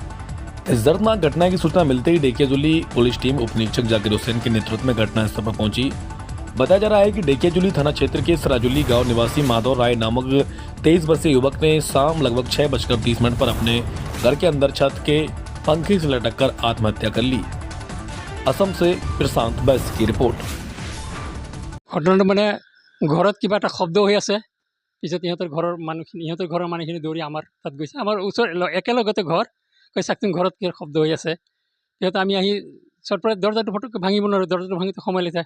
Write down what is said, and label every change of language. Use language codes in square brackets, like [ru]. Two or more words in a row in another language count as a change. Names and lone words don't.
[hi] इस दर्दनाक घटना की सूचना मिलते ही डेकियाजुली पुलिस टीम उप निरीक्षक जाकिर हुसैन के नेतृत्व में घटनास्थल पर पहुंची। बताया जा रहा है कि डेकियाजुली थाना क्षेत्र के सराजुली गांव निवासी माधव राय नामक 23 वर्षीय युवक ने शाम लगभग 6:30 पर अपने घर के अंदर छत के पंखे से लटक कर आत्महत्या कर ली। असम से प्रशांत बैस की रिपोर्ट। [as] ঘটনাটো মানে ঘৰত কিবা এটা শব্দ হৈ আছে, পিছত ইহঁতৰ ঘৰৰ মানুহখিনি দৌৰি আমাৰ তাত গৈছে। আমাৰ ওচৰ একেলগতে ঘৰ, কৈ চাওকচোন ঘৰত কি শব্দ হৈ আছে। সিহঁতে আমি আহি চটপট দৰ্জাটো ফটককৈ ভাঙিব নোৱাৰোঁ, দৰ্জাটো ভাঙিতে সময় লাগিছে।